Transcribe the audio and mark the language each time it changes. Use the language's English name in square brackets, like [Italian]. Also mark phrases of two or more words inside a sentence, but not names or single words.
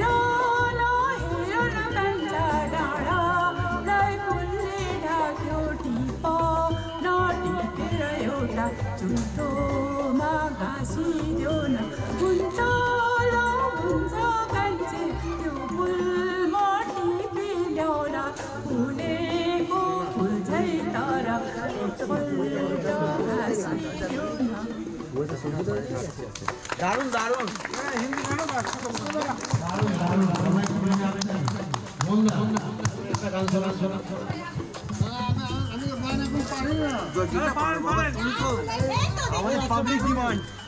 [Nepali] न कान्छा डाँडालाई फुलले ढाक्यो टिप नटिपेर एउटा झुटोमा घाँसिदेऊ न हुन्छ ल हुन्छ कान्छे त्यो फुलमा टिपिल्याउला फुलेको फुल झै तर एकपल्ट घाँसिदेऊ न [Bangla] দারুণ দারুণ হিন্দি গানও গাছ আমাদের পাবলিক ডিমান্ড